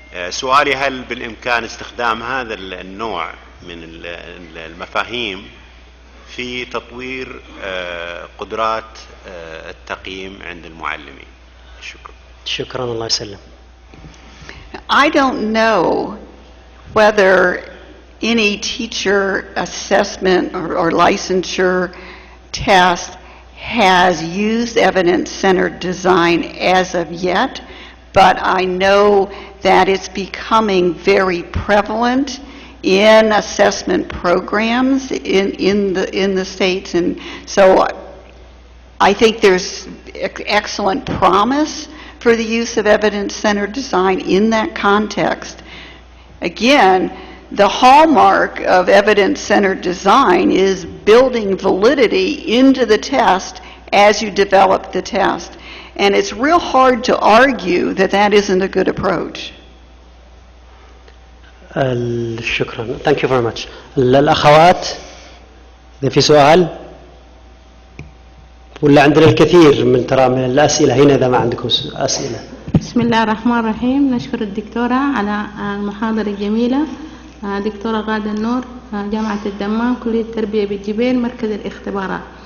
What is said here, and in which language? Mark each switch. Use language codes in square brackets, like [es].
[ar] سؤالي هل بالإمكان استخدام هذا النوع من المفاهيم في تطوير قدرات التقييم عند المعلمين؟ شكرا. شكرا الله يسلم. [en] I don't know whether any teacher assessment or licensure test has used evidence-centered design as of yet, but I know that it's becoming very prevalent in assessment programs in the States, and so I think there's excellent promise for the use of evidence-centered design in that context. Again, the hallmark of evidence-centered design is building validity into the test as you develop the test. And it's real hard to argue that that isn't a good approach. [ar] شكرا. [en] Thank you very much. [ar] الأخوات إذا في سؤال ولا عندنا الكثير من الأسئلة هنا إذا ما عندكم أسئلة. بسم الله الرحمن الرحيم. نشكر الدكتورة على المحاضرة الجميلة. دكتورة غادة النور، جامعة الدمام، كلية التربية بالجبيل، مركز الاختبارات.